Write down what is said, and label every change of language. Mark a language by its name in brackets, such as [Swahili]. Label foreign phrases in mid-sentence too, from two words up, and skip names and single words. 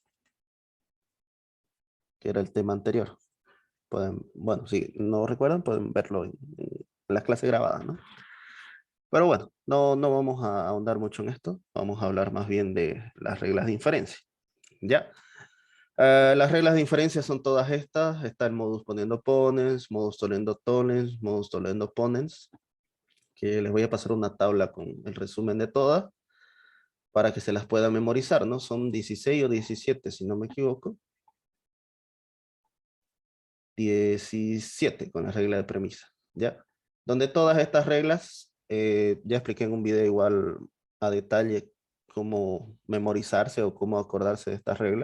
[Spanish] Que era el tema anterior. Pueden, bueno, si no recuerdan, pueden verlo en las clases grabadas, ¿no? Pero bueno, no vamos a ahondar mucho en esto. Vamos a hablar más bien de las reglas de inferencia. ¿Ya? Las reglas de inferencia son todas estas. Está el [Latin] modus ponendo ponens, modus tollendo tollens, modus tollendo ponens, [Spanish] que les voy a pasar una tabla con el resumen de todas para que se las puedan memorizar, ¿no? Son 16 o 17, si no me equivoco. 17 con la regla de premisa, ¿ya? Donde todas estas reglas, ya expliqué en un video igual a detalle cómo memorizarse o cómo acordarse de estas reglas.